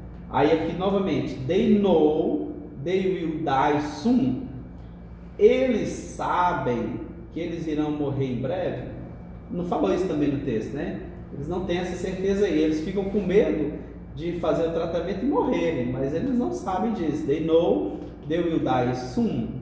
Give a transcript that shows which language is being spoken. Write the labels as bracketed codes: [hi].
[pt] Aí aqui novamente, [en] they know they will die soon. [pt] Eles sabem que eles irão morrer em breve. Não falou isso também no texto, né? Eles não têm essa certeza aí. Eles ficam com medo de fazer o tratamento e morrerem, mas eles não sabem disso. [en] They know they will die soon.